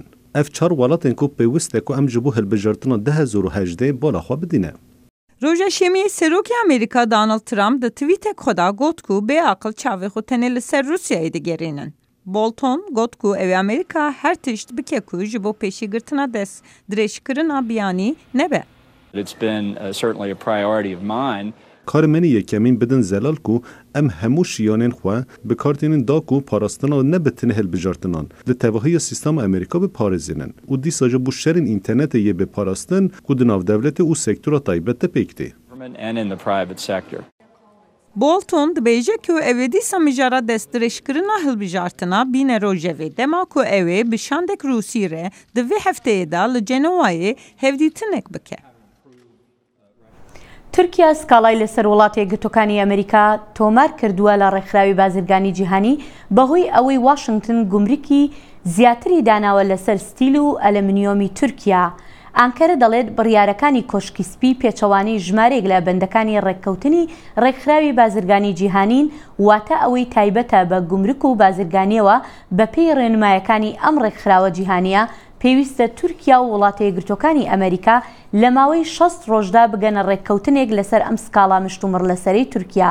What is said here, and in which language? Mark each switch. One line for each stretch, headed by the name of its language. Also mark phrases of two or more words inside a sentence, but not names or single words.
Kurdish: Ev çar welatên ku pêwist e ku em ji bo hilbijartina 2018 bala xwe bidîne. Roja şemiyê Serokê Amerîka Donald Trump di tweetek xwe da got ku bê aqil çavê xwe tenê li ser Rusyayê digerînin. Bolton got ku ew ê Amerîka her tişt bike ku ji bo pêşîgirtina dest dirêjkirina biyanî nebe.
English: It's been certainly a priority of mine.
Kurdish: Karê me yekemîn bidin zelal ku em hemû şiyanên xwe bi kartên da ku parastina ne bi tinê hilbijartinan li tevahiya sîstema Amerîka biparêzînin û dîsa ji bo şerên înternetê yê bêparastin ku di navdewletê û sektora taybet de pêk tê. Bolton dibêje ku ew ê dîsa mijara destdirêjkirina hilbijartina bîne rojevê dema ku ew ê bi şandek Rûsî re di vê hefteyê da li Cenewayê hevdîtinek bike.
Central Kurdish: تورکیا سکاڵای لەسەر وڵاتە یەکگرتووەکانی ئەمریکا تۆمار کردووە لە ڕێکخراوی بازرگانی جیهانی بەهۆی ئەوەی واشنگتن گومرکی زیاتری داناوە لەسەر ستیل و ئەلمنیۆمی تورکیا. ئانکەرە دەڵێت بڕیارەکانی کۆشکی سپی پێچەوانەی ژمارێک لە بەندەکانی ڕێککەوتنی ڕێکخراوی بازرگانی جیهانین واتە ئەوەی تایبەتە بە گومرک و بازرگانیەوە بەپێی ڕێنمایەکانی ئەم ڕێکخراوە جیهانیە پێویستە تورکیا و وڵاتە یەکگرتووەکانی ئەمریکا لە ماوەی 6 ڕۆژدا بگەنە ڕێککەوتنێک لەسەر ئەم سکاڵا مشتومڕ لەسەری تورکیا.